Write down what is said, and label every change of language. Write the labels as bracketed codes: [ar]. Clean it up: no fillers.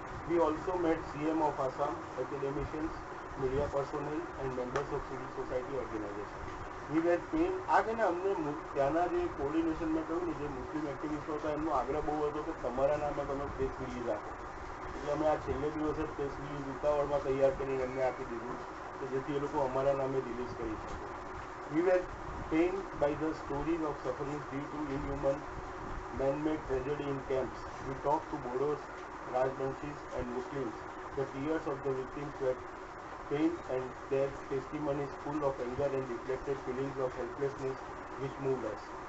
[en] We also met CM of Assam, academicians, media personnel and members of civil society organizations. We were pained. [gu] આ છે ને અમને ત્યાંના જે કોર્ડિનેશન મેં કહ્યું ને જે મુસ્લિમ એક્ટિવિસ્ટો હતા એમનો આગ્રહ બહુ હતો કે તમારા નામે તમે પ્રેસ રિલીઝ આપો. એટલે અમે આ છેલ્લે દિવસે પ્રેસ રિલીઝ ઉતાવળમાં તૈયાર કરીને એમને આપી દીધું કે જેથી એ લોકો અમારા નામે રિલીઝ કરી શકે. [en] We were pained by the stories of suffering due to inhuman man-made tragedy in camps. We talked to Bodos, Rajbanshis and Muslims. The tears of the victims were pain and their testimonies full of anger and reflected feelings of helplessness which moved us.